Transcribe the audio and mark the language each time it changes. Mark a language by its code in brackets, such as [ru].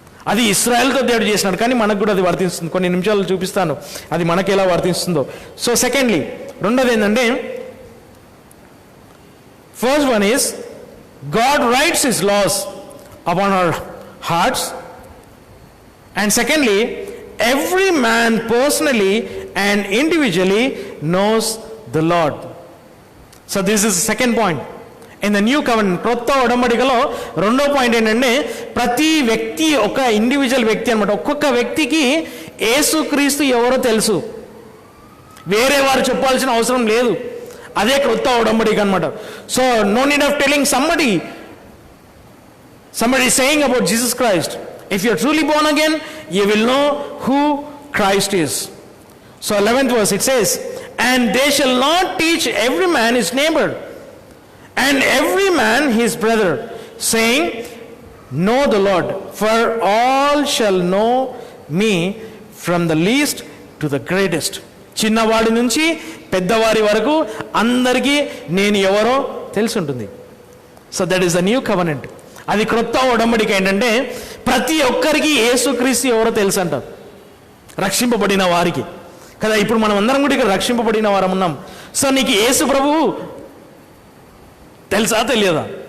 [te] అది ఇశ్రాయేలుతో దేవుడు చేసినాడు, కానీ మనకు కూడా అది వర్తిస్తుంది. కొన్ని నిమిషాలు చూపిస్తాను అది మనకి ఎలా వర్తిస్తుందో. [en] so secondly, [te] రెండోది ఏంటంటే, [en] First one is God writes his laws upon our hearts. And secondly, every man personally and individually knows the Lord. So this is the second point in the new covenant. [te] క్రొత్త ఒడంబడికలో రెండో point ఏంటంటే ప్రతి వ్యక్తి ఒక individual వ్యక్తి అనమాట. ఒక్కొక్క వ్యక్తికి యేసుక్రీస్తు ఎవరో తెలుసు, వేరే వారు చెప్పాల్సిన అవసరం లేదు. అదే క్రొత్త ఒడంబడిక అనమాట. [en] So no need of telling somebody saying about Jesus Christ. If you are truly born again, you will know who Christ is. So 11th verse it says, and they shall not teach every man his neighbor and every man his brother, saying, know the Lord, for all shall know me from the least to the greatest. [te] చిన్నవాడి నుంచి పెద్దవారి వరకు అందరికీ నేను ఎవరో తెలిసి ఉంటుంది. [en] So that is the new covenant. [te] అది క్రొత్త ఒడంబడిక ఏంటంటే ప్రతి ఒక్కరికి యేసుక్రీస్తు ఎవరో తెలుసు అంట, రక్షింపబడిన వారికి కదా. ఇప్పుడు మనం అందరం కూడా ఇక్కడ రక్షింపబడిన వారం ఉన్నాం. సో నీకు యేసు ప్రభువు తెలుసా తెలియదా?